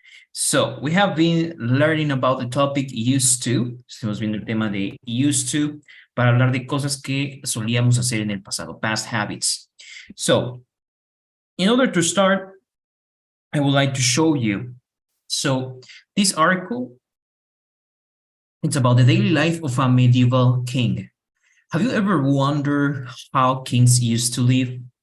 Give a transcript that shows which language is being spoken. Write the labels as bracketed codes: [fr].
[en] So we have been learning about the topic used to. [es] Estamos viendo el tema de used to para hablar de cosas que solíamos hacer en el pasado, [en] past habits. So in order to start, I would like to show you. So this article, it's about the daily life of a medieval king. Have you ever wondered how kings used to live?